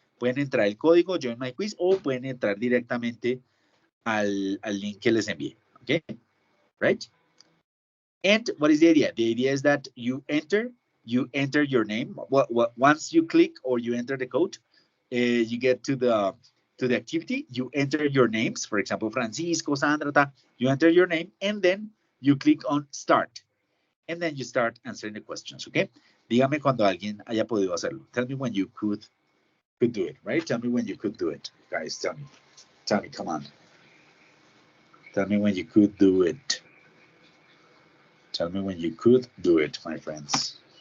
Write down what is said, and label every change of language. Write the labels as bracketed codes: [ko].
[es] Pueden entrar el código Join My Quiz, o pueden entrar directamente al link que les envié, okay? [en] Right? And what is the idea? The idea is that you enter your name. Once you click or you enter the code, you get to the activity. You enter your names. For example, Francisco, Sandra. You enter your name, and then you click on start, and then you start answering the questions. Okay. [es] Dígame cuando alguien haya podido hacerlo. [en] Tell me when you could do it. Right. Tell me when you could do it, guys. Tell me. Tell me. Come on. Tell me when you could do it. Tell me when you could do it, my friends.